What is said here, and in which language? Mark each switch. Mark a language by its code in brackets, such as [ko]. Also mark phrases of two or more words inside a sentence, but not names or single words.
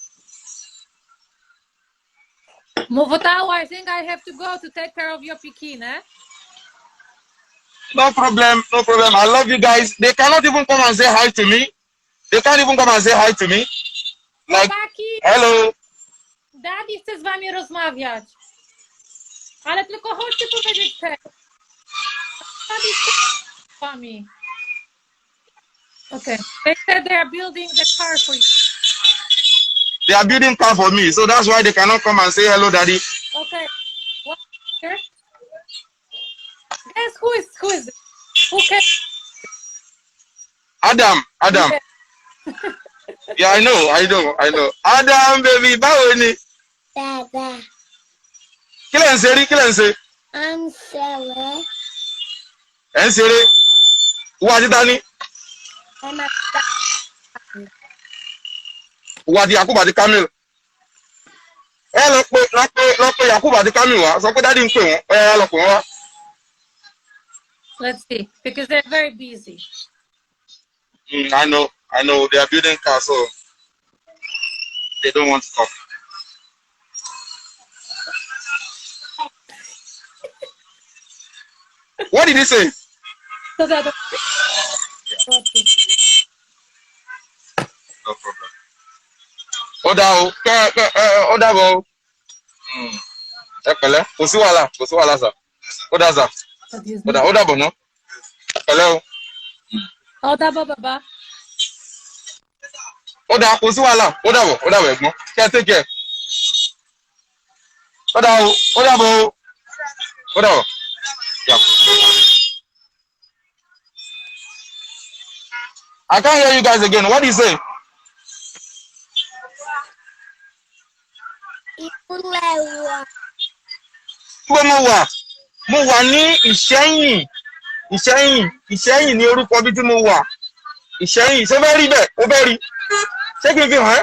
[en] Movotao, I think I have to go to take care of your Pekin, eh? No problem. I love you guys. They cannot even come and say hi to me. Like, hello. [pl] Daddy chce z wami rozmawiać. Ale tylko chodźcie powiedzieć cześć. Daddy chce z wami. [en] Okay. They said they are building the car for you. They are building car for me, so that's why they cannot come and say hello, Daddy. Okay. What here? Guess who is it? Who can? Adam. Yeah, I know. Adam, baby, [yo] báwo ni? Dada. Kí lẹ̀ ń ṣe? [en] I'm sorry. [yo] Ẹ̀ ń ṣeré. Wá ti dání. Wá ti Yakubu àti Kamil. Ẹ lọ pé Yakubu àti Kamil wá. Sọ pé Daddy ń pè wọ́n. Ẹ lọ pè wọ́n wá. [en] Let's see, because they're very busy. I know. They are building cars, so they don't want to talk. What did he say? So that. No problem. [yo] Oda bo. Ẹ pẹ̀lẹ́, kò sí wàhálà sà. Oda sà. Oda bo no. Pẹ̀lẹ́ o. Oda baba. Oda, kò sí wàhálà. Oda bo ẹ̀gbọ́n. Kẹ́ [en] take care. [yo] Oda bo. Yeah. [en] I can't hear you guys again. What do you say? [yo] Mo wà ní Ìṣẹ́yìn ní orúkọ bí tí mo wà. Ìṣẹ́yìn, ṣé fẹ́ rí bẹ́ẹ̀? Ó fẹ́ rí. Ṣé kí n fi hàn ẹ́?